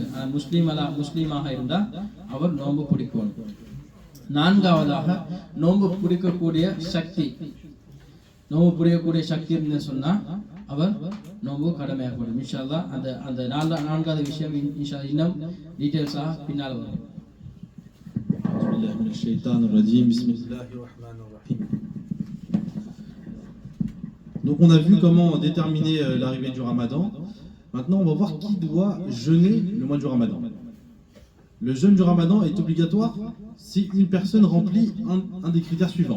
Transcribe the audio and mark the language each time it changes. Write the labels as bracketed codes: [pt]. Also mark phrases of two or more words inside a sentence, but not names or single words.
[ta] ஆனால் முஸ்லீமாக இருந்தா அவர் நோன்பு பிடிக்கணும். 4வதாக நோன்பு பிடிக்கக்கூடிய சக்தி, நோன்பு பிடிக்கக்கூடிய சக்தி இருந்து சொன்னா அவர் நோன்பு கடமையாகப்படும். [ar] إن شاء الله [ta] அந்த 4வது விஷயம் இன்னும் டீடைல்ஸாக பின்னால் வரும். [fr] Donc on a vu comment déterminer l'arrivée du Ramadan. Maintenant on va voir qui doit jeûner le mois du Ramadan. Le jeûne du Ramadan est obligatoire si une personne remplit un des critères suivants.